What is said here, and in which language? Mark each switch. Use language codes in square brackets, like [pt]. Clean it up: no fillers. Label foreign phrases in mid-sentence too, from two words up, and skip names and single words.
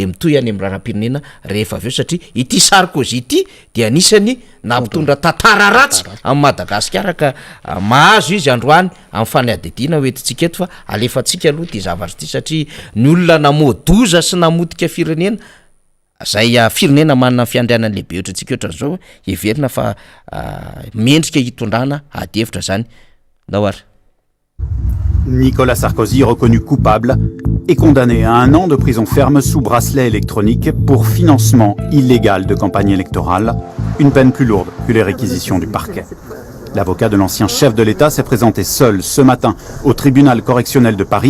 [mg] mitoy any amin'ny raharaham-pirenena rehefa avy eo satria ity Sarkozy ity de anisany nampitondra tantara ratsy amin'ny Madagasikara ka mahazo izy androany amin'ny fanadidina hoentintsika eto fa alefatsika aloha ty zavatra ty satria ny olona namodoza sy namotika firenena zay firenena manana fiandrianany lehibe ohatrantsika ohatran'izao everina fa mendrika hitondrana ady hevitra zany daoara. [fr] Nicolas Sarkozy, reconnu coupable, est condamné à 1 an de prison ferme sous bracelet électronique pour financement illégal de campagne électorale, une peine plus lourde que les réquisitions du parquet. L'avocat de l'ancien chef de l'État s'est présenté seul ce matin au tribunal correctionnel de Paris.